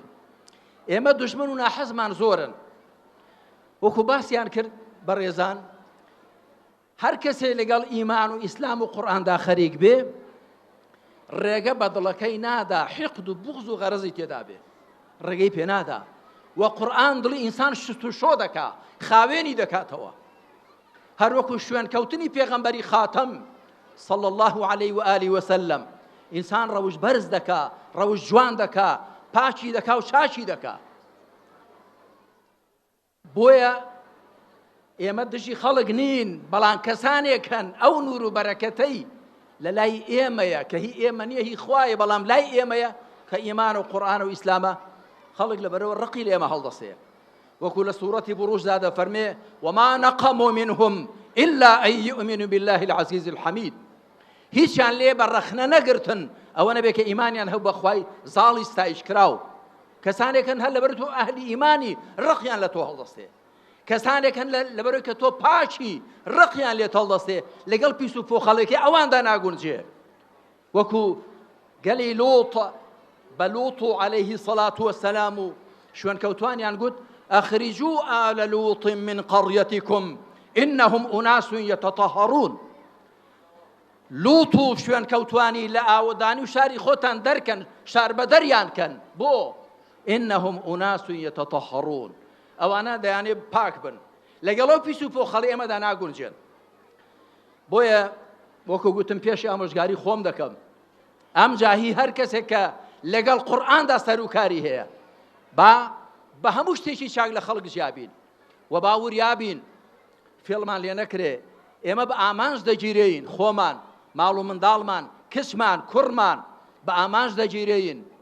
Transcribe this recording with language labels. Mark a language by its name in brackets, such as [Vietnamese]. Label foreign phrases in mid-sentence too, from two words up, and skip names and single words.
[Central Kurdish] ئێمە دوژمن و ناحەزمان زۆرن، وەکو باسییان کرد بەڕێزان، هەر کەسێ لەگەڵ ئیمان و ئیسلام و قورئاندا خەریک بێ، ڕێگە بەدڵەکەی نادا حقد و بغز و غەرەزی تێدا بێ ڕێگەی پێ نادا و قورئان دڵی ئینسان شت و شۆ دەکا خاوێنی دەکاتەوە هەروەکو شوێن کەوتنی پێغەمبەری خاتەم [Arabic] صلى الله عليه وآله وسلم [Central Kurdish] ئینسان ڕەوش بەرز دەکا ڕەوش جوان دەکا پاچی دەکا و چاچی دەکا بۆیە ئێمە دژی خەڵک نین بەڵام کەسانێکن ئەو نور و بەرەکەتەی لە لای ئێمەیە کە هی ئێمە نییە هی خوایە بەڵام لای ئێمەیە کە ئیمان و قورئان و ئیسلامە خەڵک لەبەرەوە ڕقی لە ئێمە هەڵدەسێ وەکو لە سوورەتی بروژدا دەفەرمێ [Arabic] وما نقموا منهم إلا أن يؤمنوا بالله العزيز الحميد [Central Kurdish] هیچیان لێ بە ڕەخنە نەگرتن ئەوە نەبێ کە ئیمانیان هەبوو بە خوای زاڵی ستایش کراو کەسانێکن هەر لەبەر تۆ ئەهلی ئیمانی ڕقیان لە تۆ هەڵدەستێ کەسانێکن لەبەرەوەی کە تۆ پاچی ڕقیان لێت هەڵدەستێ لەگەڵ پیس و پۆخەڵێکی ئەواندا ناگونجێ وەکو گەلی لوط بە لوط [Arabic] عليه الصلاة والسلام [Central Kurdish] و شوێن کەوتوانیان گوت [Arabic] أخرجوا آل لوط من قريتكم إنهم أناس يتطهرون [Central Kurdish] لوط و شوێن کەوتوانی لە ئاودانی و شاری خۆتان دەرکەن شار بە دەریان کەن بۆ [Arabic] إنهم أناس يتطهرون [Central Kurdish] ئەوانە دەیانێ پاک بن لەگەڵەوە پیس و پۆخەڵی ئێمەدا ناگونجێن بۆیە وەکو گوتم پێشی ئامۆژگاری خۆم دەکەم ئەم جاهی هەر کەسێک کە لەگەڵ قورئاندا سەروکاری هەیە بە هەموو شتێکی چاک لە خەڵک جیابین و باوریابین فێڵمان لێ نەکرێ ئێمە بە ئامانج دەگیرەین خۆمان ماڵ و منداڵمان کچمان کوڕمان بە ئامانج دەگیرەین